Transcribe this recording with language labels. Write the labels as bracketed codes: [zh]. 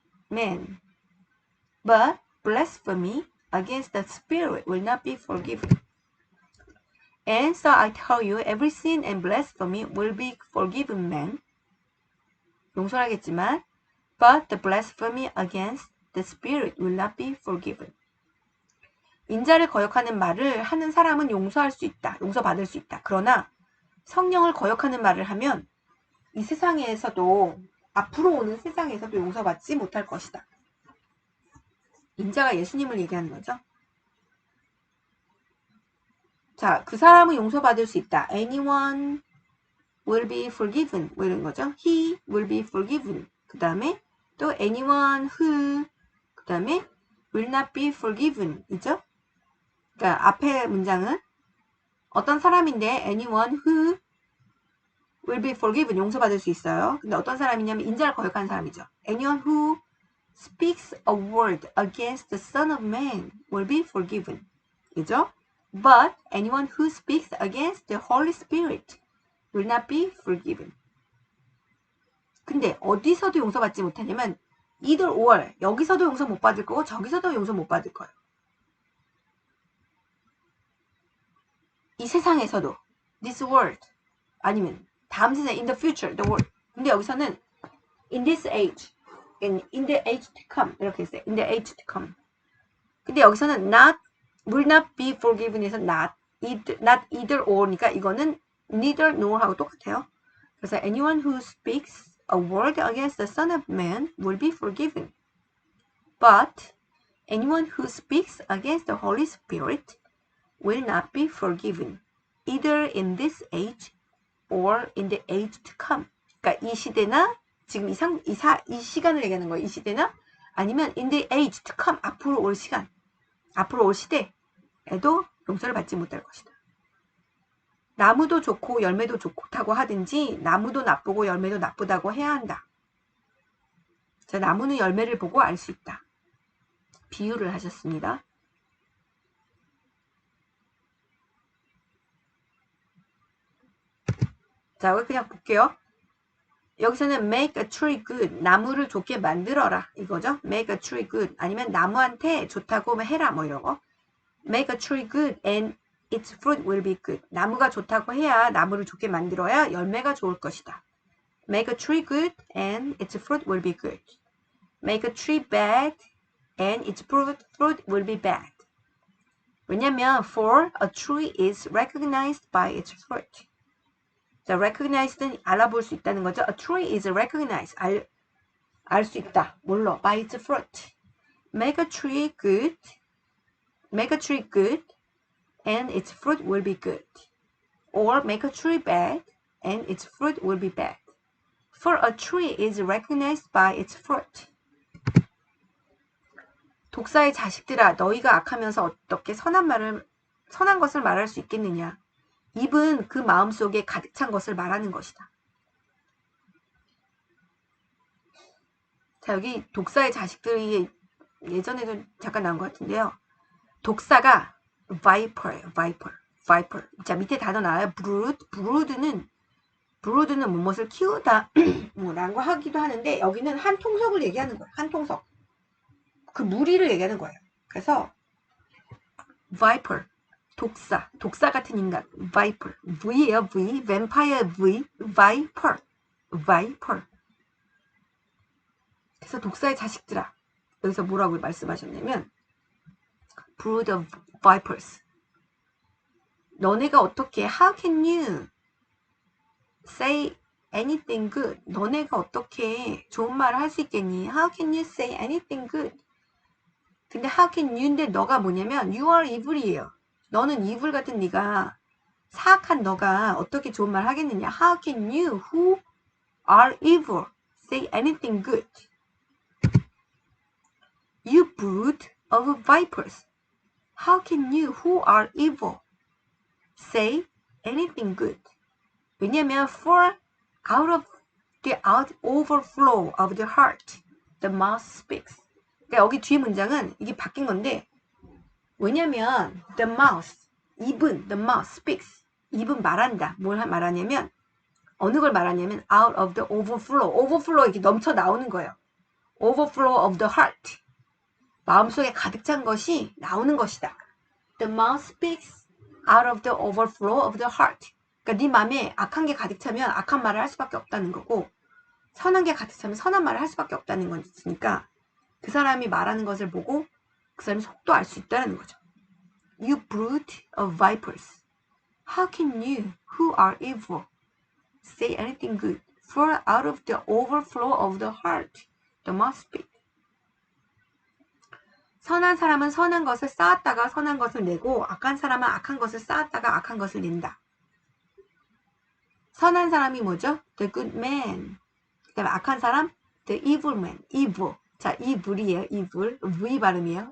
[en] Man. But blasphemy against the Spirit will not be forgiven. And so I tell you, every sin and blasphemy will be forgiven man. [ko] 용서하겠지만, [en] but the blasphemy against the Spirit will not be forgiven. [ko] 인자를 거역하는 말을 하는 사람은 용서할 수 있다. 용서받을 수 있다. 그러나 성령을 거역하는 말을 하면 이 세상에서도 앞으로 오는 세상에서도 용서받지 못할 것이다. 인자가 예수님을 얘기하는 거죠. 자, 그 사람은 용서받을 수 있다. [en] Anyone will be forgiven. [ko] 뭐 이런 거죠. [en] He will be forgiven. [ko] 그 다음에 또 [en] anyone who, [ko] 그 다음에 [en] will not be forgiven. [ko] 이죠? 그러니까 앞에 문장은 어떤 사람인데 [en] anyone who will be forgiven. [ko] 용서받을 수 있어요. 근데 어떤 사람이냐면 인자를 거역하는 사람이죠. [en] Anyone who speaks a word against the Son of Man will be forgiven. [ko] 그죠? [en] But anyone who speaks against the Holy Spirit will not be forgiven. [ko] 근데 어디서도 용서받지 못하냐면 [en] either or, [ko] 여기서도 용서 못 받을 거고 저기서도 용서 못 받을 거예요. 이 세상에서도 [en] this world [ko] 아니면 다음 세상 [en] in the future the world. [ko] 근데 여기서는 [en] in this age, in the age to come [ko] 이렇게 했어요. [en] in the age to come. [ko] 근데 여기서는 [en] not will not be forgiven [ko] 에서 [en] not either or [ko] 니까 이거는 [en] neither nor [ko] 하고 똑같아요. [en] 그래서 anyone who speaks a word against the Son of Man will be forgiven. But anyone who speaks against the Holy Spirit will not be forgiven. Either in this age or in the age to come. [ko] 그러니까 이 시대나 지금 이 시간을 얘기하는 거예요. 이 시대나 아니면 [en] in the age to come. [ko] 앞으로 올 시간. 앞으로 올 시대에도 용서를 받지 못할 것이다. 나무도 좋고 열매도 좋다고 하든지 나무도 나쁘고 열매도 나쁘다고 해야 한다. 자, 나무는 열매를 보고 알 수 있다. 비유를 하셨습니다. 자, 여기 그냥 볼게요. 여기서는 [en] make a tree good. [ko] 나무를 좋게 만들어라. 이거죠. [en] make a tree good. [ko] 아니면 나무한테 좋다고 해라. 뭐 이런 거. [en] make a tree good and its fruit will be good. [ko] 나무가 좋다고 해야 나무를 좋게 만들어야 열매가 좋을 것이다. [en] make a tree good and its fruit will be good. make a tree bad and its fruit will be bad. [ko] 왜냐면 [en] for a tree is recognized by its fruit. [ko] 자, recognized는 알아볼 수 있다는 거죠. [en] A tree is recognized. [ko] 알 수 있다. 뭘로? [en] By its fruit. Make a tree good. Make a tree good and its fruit will be good. Or make a tree bad and its fruit will be bad. For a tree is recognized by its fruit. [ko] 독사의 자식들아, 너희가 악하면서 어떻게 선한 것을 말할 수 있겠느냐? 입은 그 마음속에 가득 찬 것을 말하는 것이다. 자, 여기 독사의 자식들이 예전에도 잠깐 나온 것 같은데요. 독사가 viper예요. viper. 자, 밑에 단어 나와요. brood는 무엇을 키우다 뭐라고 하기도 하는데 여기는 한 통속을 얘기하는 거예요. 한 통속. 그 무리를 얘기하는 거예요. 그래서 viper. 독사 같은 인간, viper, V예요, V, vampire V, viper. 그래서 독사의 자식들아, 여기서 뭐라고 말씀하셨냐면, [en] brood of vipers. [ko] 너네가 어떻게, [en] how can you say anything good? [ko] 너네가 어떻게 좋은 말을 할 수 있겠니? [en] How can you say anything good? [ko] 근데 [en] how can you [ko] 인데 너가 뭐냐면 [en] you are evil [ko] 이에요. 너는 evil 같은 네가 사악한 너가 어떻게 좋은 말 하겠느냐. [en] How can you who are evil say anything good? You brood of vipers. How can you who are evil say anything good? [ko] 왜냐면 [en] for out of the overflow of the heart the mouth speaks. [ko] 그러니까 여기 뒤에 문장은 이게 바뀐 건데 왜냐면 [en] the mouth [ko] 입은 [en] the mouth speaks [ko] 입은 말한다. 뭘 말하냐면 어느 걸 말하냐면 [en] out of the overflow [ko] 이렇게 넘쳐 나오는 거예요. [en] overflow of the heart [ko] 마음속에 가득 찬 것이 나오는 것이다. [en] The mouth speaks out of the overflow of the heart. [ko] 그러니까 네 마음에 악한 게 가득 차면 악한 말을 할 수밖에 없다는 거고 선한 게 가득 차면 선한 말을 할 수밖에 없다는 거니까 그 사람이 말하는 것을 보고 그 사람의 속도 알 수 있다는 거죠. [en] You brood of vipers. How can you, who are evil, say anything good? For out of the overflow of the heart, the mouth speaks. [ko] 선한 사람은 선한 것을 쌓았다가 선한 것을 내고 악한 사람은 악한 것을 쌓았다가 악한 것을 낸다. 선한 사람이 뭐죠? [en] The good man. [ko] 그 다음에 악한 사람? [en] The evil man. [ko] evil. 자, evil이에요. evil. V 발음이에요.